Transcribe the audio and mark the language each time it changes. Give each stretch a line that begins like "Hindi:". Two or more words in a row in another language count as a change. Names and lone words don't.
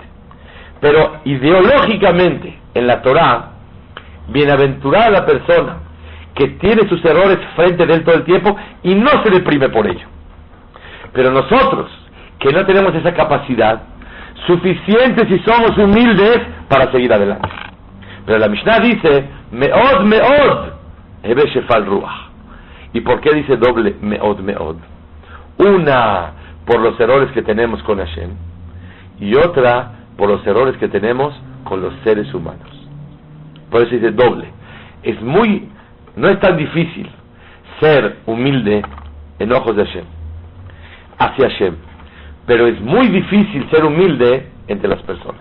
Spanish: Pero ideológicamente, en la Torah, bienaventurada la persona que tiene sus errores frente de él todo el tiempo y no se deprime por ello. Pero nosotros, que no tenemos esa capacidad, suficientes si somos humildes para seguir adelante. Pero la Mishnah dice,
Hebrew: מאד הוי שפל רוח.
Spanish: ¿Y por qué dice doble meod? Una, por los errores que tenemos con Hashem, y otra, por los errores que tenemos con los seres humanos. Por eso dice doble. No es tan difícil ser humilde en ojos de Hashem, hacia Hashem, pero es muy difícil ser humilde entre las personas.